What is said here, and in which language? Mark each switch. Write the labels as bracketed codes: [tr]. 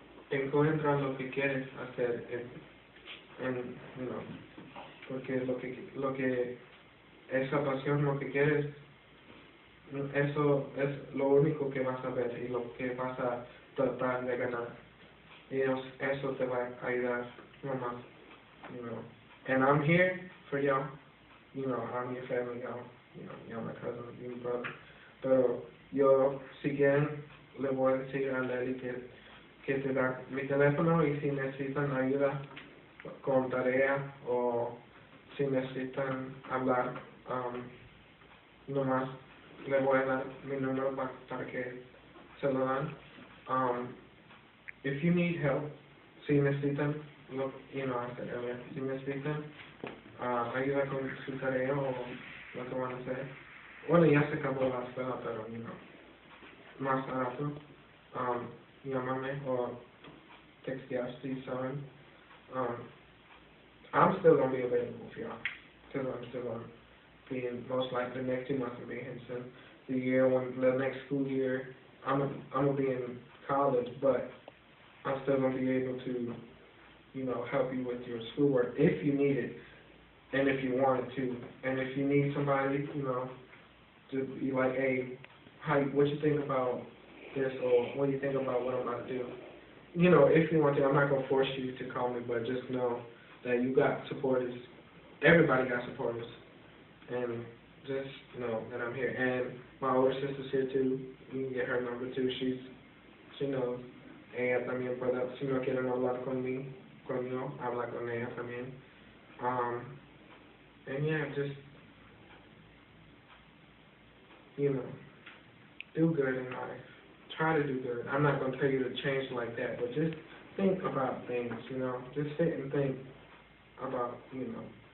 [es] Encuentra lo que quieres hacer [en] you know, [es] porque lo que esa pasión, lo que quieres, eso es lo único que vas a ver y lo que vas a tratar de ganar. Y eso te va a ayudar nomás, [en] you know. And I'm here for y'all, you know, I'm your family, y'all, you know, y'all my cousin, my brother. [es] Pero yo, si quieren, le voy a decir a Lely que te da mi teléfono, y si necesitan ayuda con tarea o si necesitan hablar, nomás le voy a dar mi número para que se lo dan. [en] If you need help, [es] si necesitan, [en] you know, I said earlier, [es] si necesitan ayuda con su tarea o lo que van a hacer, bueno, ya se acabó la escuela, pero, [en] you know, [es] más rato, llámame or textear si saben. [en] I'm still going to be available for y'all, because I'm still going to be in, most likely next 2 months, I'll be in Henson. The next school year, I'm going to be in college, but I'm still going to be able to, you know, help you with your schoolwork if you need it, and if you wanted to. And if you need somebody, you know, to be like, hey, what you think about this, or what do you think about what I'm about to do? You know, if you want to, I'm not going to force you to call me, but just know that you got supporters. Everybody got supporters. And just know that I'm here. And my older sister's here too. You can get her number too. She knows. [es] Ella también puede, si no quieren hablar conmigo, habla con ella también. [en] And yeah, just, you know, do good in life. Try to do good. I'm not going to tell you to change like that, but just think about things, you know. Just sit and think about, you know,